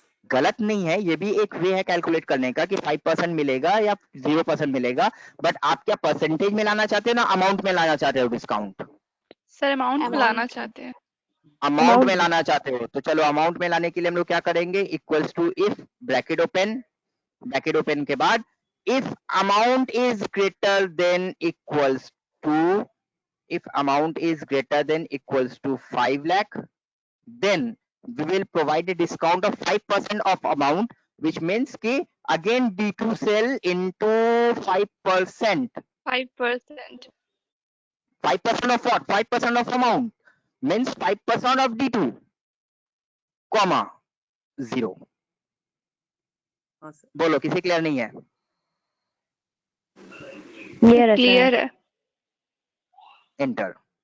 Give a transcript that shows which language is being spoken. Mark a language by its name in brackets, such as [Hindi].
[Hindi] गलत नहीं है, ये भी एक वे है कैलकुलेट करने का कि 5% मिलेगा या 0% मिलेगा। बट आप क्या परसेंटेज में लाना चाहते हो ना अमाउंट में लाना चाहते हो डिस्काउंट? सर अमाउंट में लाना अमाउंट चाहते हैं। अमाउंट में लाना चाहते हो, तो चलो अमाउंट में लाने के लिए हम लोग क्या करेंगे? [English] Equals to if bracket open के बाद if amount is greater than equals to, if amount is greater than equals to 5 lakh, then we will provide a discount of 5% of amount, which means ki again D2 sell into 5%. 5%. 5% of what? 5% of amount means 5% of D2, comma 0. [Hindi] हाँ sir. बोलो किसी clear नहीं है? Clear है। Enter.